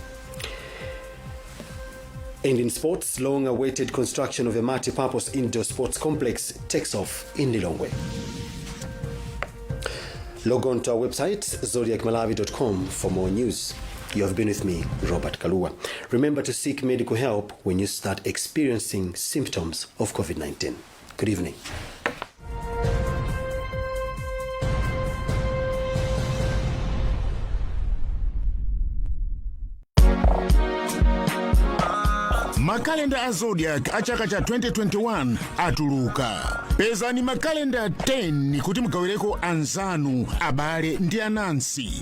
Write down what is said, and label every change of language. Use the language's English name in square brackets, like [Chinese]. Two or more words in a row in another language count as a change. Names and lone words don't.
[English] And in sports, long-awaited construction of a multi-purpose indoor sports complex takes off in Lilongwe. Log on to our website, zodiacmalawi.com, for more news. You have been with me, Robert Kalua. Remember to seek medical help when you start experiencing symptoms of COVID-19. Good evening. [Nyanja] Makalenda a Zodiac a chaka cha 2021 atuluka. Pezani makalenda 10 kuti mugawireko anzanu, abale ndi anansi.